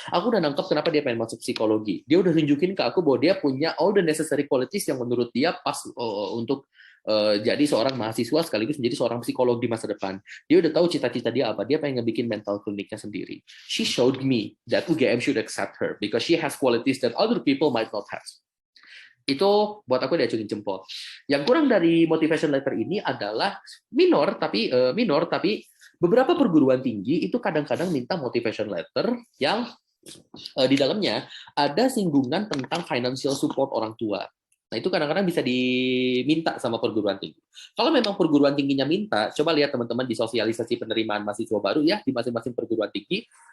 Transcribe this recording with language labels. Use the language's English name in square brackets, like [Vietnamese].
[Indonesian] Aku udah nangkep kenapa dia pengen masuk psikologi. Dia udah nunjukin ke aku bahwa dia punya [English] all the necessary qualities [Indonesian] yang menurut dia pas untuk jadi seorang mahasiswa sekaligus menjadi seorang psikolog di masa depan. Dia udah tahu cita-cita dia apa. Dia pengen ngebikin mental kliniknya sendiri. [English] She showed me that UGM should accept her because she has qualities that other people might not have. [Indonesian] Itu buat aku diacungin jempol. Yang kurang dari motivation letter ini adalah minor tapi Beberapa perguruan tinggi itu kadang-kadang minta motivation letter yang di dalamnya ada singgungan tentang financial support orang tua. Nah, itu kadang-kadang bisa diminta sama perguruan tinggi. Kalau memang perguruan tingginya minta, coba lihat teman-teman di sosialisasi penerimaan mahasiswa baru ya di masing-masing perguruan tinggi.